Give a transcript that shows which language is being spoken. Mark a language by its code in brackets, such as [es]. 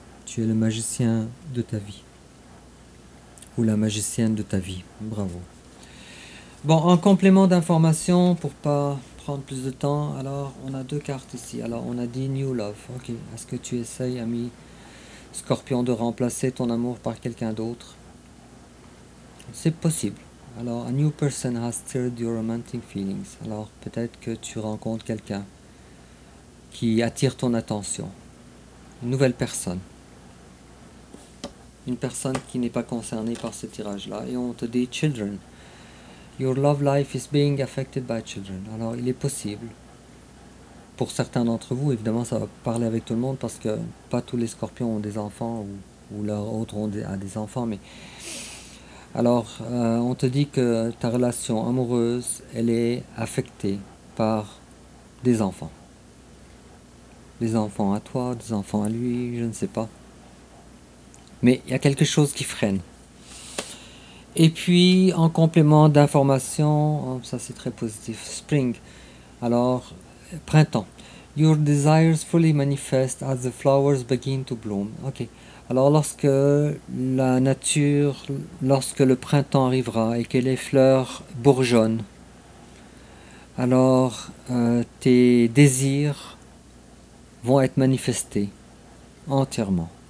[fr] Tu es le magicien de ta vie. Ou la magicienne de ta vie. Bravo. Bon, en complément d'information, pour pas prendre plus de temps, alors on a deux cartes ici. Alors on a dit New Love. Ok, est-ce que tu essayes, ami Scorpion, de remplacer ton amour par quelqu'un d'autre? C'est possible. [en] Alors, a new person has stirred your romantic feelings. [fr] Alors peut-être que tu rencontres quelqu'un qui attire ton attention. Une nouvelle personne. Une personne qui n'est pas concernée par ce tirage-là. Et on te dit children. [en] Your love life is being affected by children. [fr] Alors il est possible, pour certains d'entre vous, évidemment ça va parler avec tout le monde parce que pas tous les scorpions ont des enfants ou leurs autres ont des enfants. Mais alors on te dit que ta relation amoureuse, elle est affectée par des enfants. Des enfants à toi, des enfants à lui, je ne sais pas. Mais il y a quelque chose qui freine. Et puis, en complément d'information, ça c'est très positif, Spring, alors, printemps. [en] Your desires fully manifest as the flowers begin to bloom. Ok. [fr] Alors, lorsque la nature, lorsque le printemps arrivera et que les fleurs bourgeonnent, alors tes désirs vont être manifestés entièrement.